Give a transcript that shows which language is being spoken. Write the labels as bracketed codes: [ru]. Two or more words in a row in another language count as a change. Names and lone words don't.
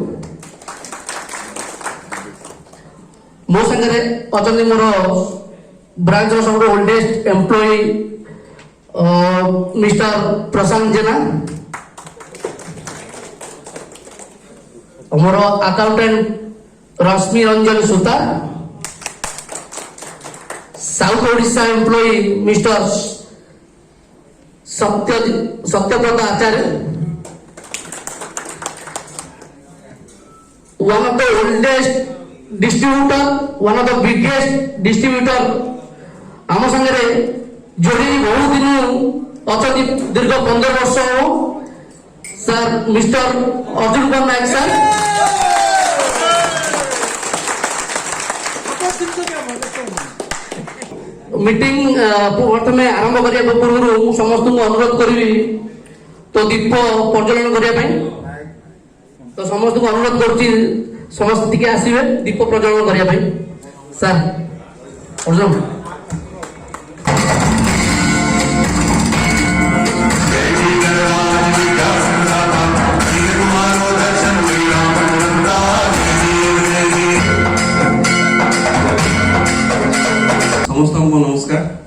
[or] ମୋ ସାଙ୍ଗରେ ଅଛନ୍ତି ମୋର ବ୍ରାଞ୍ଚର ସବୁଠୁ [en] oldest employee Mister [or] ପ୍ରଶାନ୍ତ ଜେନା, ମୋର ଆକାଉଣ୍ଟାଣ୍ଟ ରଶ୍ମି ରଞ୍ଜନ ସୁତା, ସାଉଥ ଓଡ଼ିଶା [en] employee Mister [or] ସତ୍ୟବ୍ରତ ଆଚାର୍ଯ୍ୟ, [en] one of the oldest distributor, one of the biggest distributor [or] ଆମ ସାଙ୍ଗରେ ଯୋଡ଼ି ବହୁତ ଦିନ ଅଛନ୍ତି, ଦୀର୍ଘ 15 ବର୍ଷ ହବ ସାର୍ ମିଷ୍ଟର ଅର୍ଜୁନ କୁମାର ନାୟକ ସାର୍। ମିଟିଂ ପ୍ରଥମେ ଆରମ୍ଭ କରିବା ପୂର୍ବରୁ ମୁଁ ସମସ୍ତଙ୍କୁ ଅନୁରୋଧ କରିବି ତ ଦୀପ ପ୍ରଜ୍ୱଳନ କରିବା ପାଇଁ। ତ ସମସ୍ତଙ୍କୁ ଅନୁରୋଧ କରୁଛି ସମସ୍ତେ ଟିକେ ଆସିବେ ଦୀପ ପ୍ରଜ୍ୱଳନ କରିବା ପାଇଁ। ସାର୍ ଅର୍ଜୁନ। [hi] समस्त को नमस्कार।